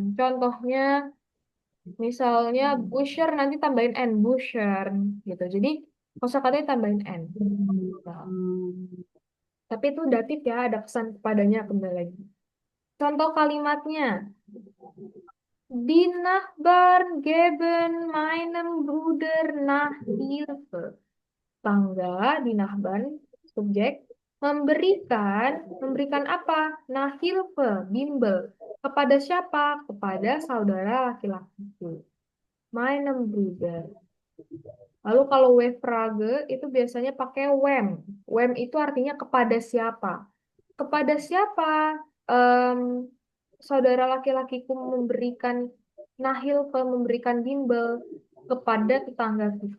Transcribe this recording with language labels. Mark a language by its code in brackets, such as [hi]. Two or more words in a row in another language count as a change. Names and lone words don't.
[id] Contohnya misalnya Busher nanti tambahin N, Busher gitu. Jadi kosakatanya tambahin N. Nah, tapi itu datif ya, ada kesan kepadanya kembali lagi. Contoh kalimatnya. [de] Die Nachbarn geben meinem Bruder Nachhilfe. Tangga, die Nachbarn, [id] subjek, memberikan apa? Nachhilfe, bimbel. Kepada siapa? Kepada saudara laki-lakiku. [de] Meinem Bruder. [id] Lalu kalau we-frage itu biasanya pakai wem. Wem itu artinya kepada siapa. Kepada siapa em, saudara laki-lakiku memberikan nahil memberikan bimbel kepada tetangga kita.